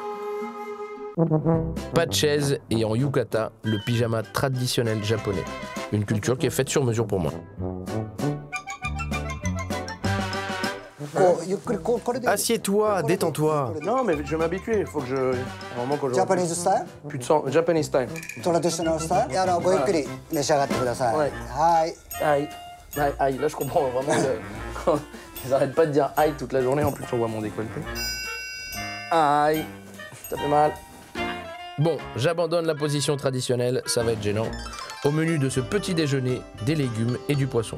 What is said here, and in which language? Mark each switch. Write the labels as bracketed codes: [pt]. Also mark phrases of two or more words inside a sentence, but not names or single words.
[fr] Pas de chaise et en yukata, le pyjama traditionnel japonais. Une culture qui est faite sur mesure pour moi. Assieds-toi, détends-toi. Non, mais je vais m'habituer. Il faut que je. Vraiment que je. [en] Japanese style? [fr] Plus de sang. [en] Japanese style. Traditional style? [fr] Et alors, [ja] ごゆっくり召し上がってください。はい。 [fr] Aïe. Aïe, aïe. Là, je comprends vraiment. Ils n'arrêtent pas de dire aïe toute la journée. En plus, on voit mon décolleté. Aïe. Ça fait mal. Bon, j'abandonne la position traditionnelle, ça va être gênant. Au menu de ce petit déjeuner, des légumes et du poisson.